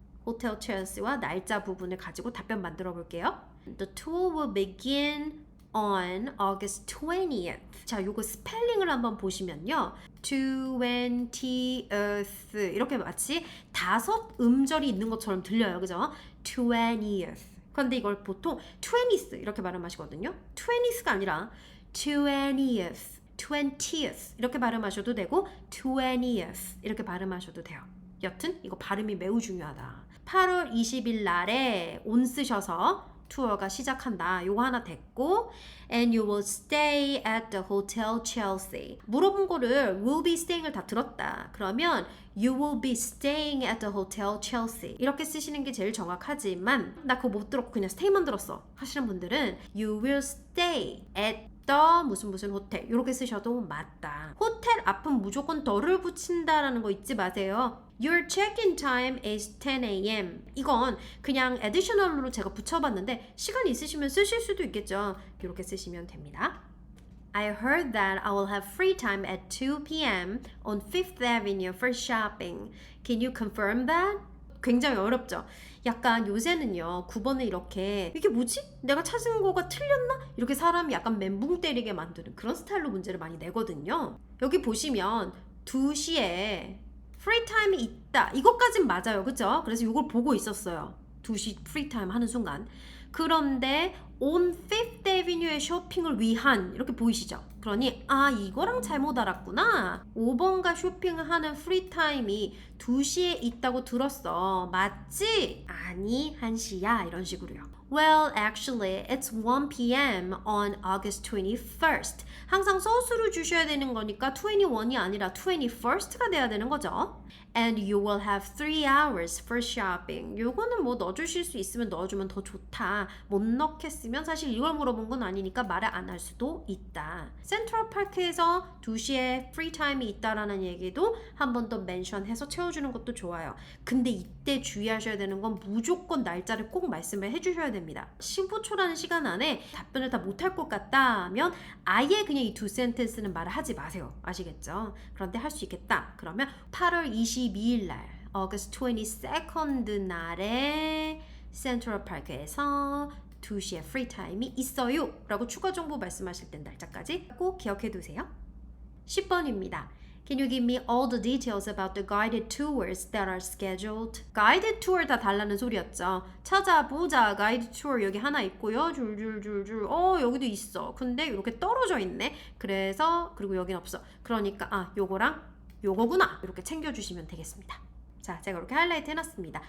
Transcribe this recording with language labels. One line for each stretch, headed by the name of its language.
Korean: 호텔 첼시와 날짜 부분을 가지고 답변 만들어 볼게요.
English: The tour will begin on August 20th.
Korean: 자, 요거 스펠링을 한번 보시면요. 20th 이렇게 마치 다섯 음절이 있는 것처럼 들려요. 그죠? 20th. 그런데 이걸 보통 20th 이렇게 발음하시거든요. 20th가 아니라 20th, 20th 이렇게 발음하셔도 되고 20th 이렇게 발음하셔도 돼요. 여튼 이거 발음이 매우 중요하다. 8월 20일 날에 on 쓰셔서 투어가 시작한다. 요거 하나 됐고
English: and you will stay at the hotel Chelsea.
Korean: 물어본 거를
English: will be staying
Korean: 을 다 들었다. 그러면
English: you will be staying at the hotel Chelsea.
Korean: 이렇게 쓰시는 게 제일 정확하지만 나 그거 못 들었고 그냥 stay만 들었어 하시는 분들은
English: you will stay at the
Korean: 무슨 호텔 이렇게 쓰셔도 맞다. 호텔 앞은 무조건 더를 붙인다라는 거 잊지 마세요.
English: Your check-in time is 10 a.m.
Korean: 이건 그냥 additional로 제가 붙여봤는데 시간 있으시면 쓰실 수도 있겠죠. 이렇게 쓰시면 됩니다.
English: I heard that I will have free time at 2 p.m. on 5th Avenue for shopping. Can you confirm that?
Korean: 굉장히 어렵죠. 약간 요새는요 9번을 이렇게 이게 뭐지? 내가 찾은 거가 틀렸나? 이렇게 사람이 약간 멘붕 때리게 만드는 그런 스타일로 문제를 많이 내거든요. 여기 보시면 2시에 프리타임이 있다. 이것까진 맞아요. 그죠? 그래서 이걸 보고 있었어요. 2시 프리타임 하는 순간. 그런데
English: on 5th Avenue
Korean: 의 쇼핑을 위한 이렇게 보이시죠? 그러니 이거랑 잘못 알았구나. 5번가 쇼핑을 하는 프리타임이 2시에 있다고 들었어. 맞지? 아니 1시야. 이런 식으로요.
English: Well, actually, it's 1 p.m. on August 21st.
Korean: 항상 소수를 주셔야 되는 거니까 21이 아니라 21st가 돼야 되는 거죠.
English: And you will have 3 hours for shopping.
Korean: 요거는 뭐 넣어주실 수 있으면 넣어주면 더 좋다. 못 넣겠으면 사실 이걸 물어본 건 아니니까 말을 안 할 수도 있다. 센트럴파크에서 2시에 프리타임이 있다라는 얘기도 한 번 더 멘션해서 채워주는 것도 좋아요. 근데 이때 주의하셔야 되는 건 무조건 날짜를 꼭 말씀을 해주셔야 됩니다. 15초라는 시간 안에 답변을 다 못할 것 같다면 아예 그냥 이 두 센텐스는 말을 하지 마세요. 아시겠죠? 그런데 할 수 있겠다. 그러면 8월 22일 날,
English: August 22nd
Korean: 날에 센트럴파크에서 2시에 프리타임이 있어요 라고 추가 정보 말씀하실 땐 날짜까지 꼭 기억해 두세요. 10번입니다.
English: Can you give me all the details about the guided tours that are scheduled?
Korean: guided tour 다 달라는 소리였죠. 찾아보자. guided tour 여기 하나 있고요. 줄줄줄줄. 여기도 있어. 근데 이렇게 떨어져 있네. 그래서 그리고 여긴 없어. 그러니까 요거랑 요거구나. 이렇게 챙겨주시면 되겠습니다. 자, 제가 이렇게 하이라이트 해놨습니다.